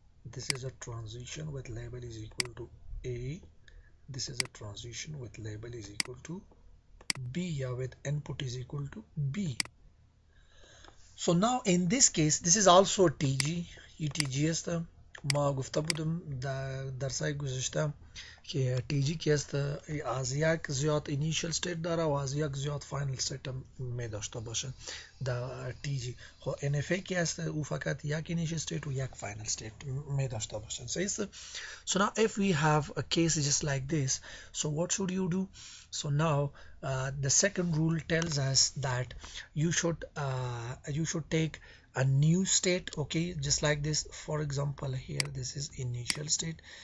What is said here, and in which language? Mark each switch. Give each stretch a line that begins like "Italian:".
English: This is a transition with label is equal to A. This is a transition with label is equal to B, yeah, with input is equal to B. So now in this case this is also TG.
Persian: ETG است. ما گفته بودم در درسای گذشته که TG که است از یک زیاد initial state داره و از یک زیاد final state هم می داشته باشه. در TG خب NFA که است او فقط یک initial state و یک final state می داشته باشه.
English: So now if we have a case just like this, so what should you do? So now the second rule tells us that you should take a new state, okay, just like this. For example, here this is initial state.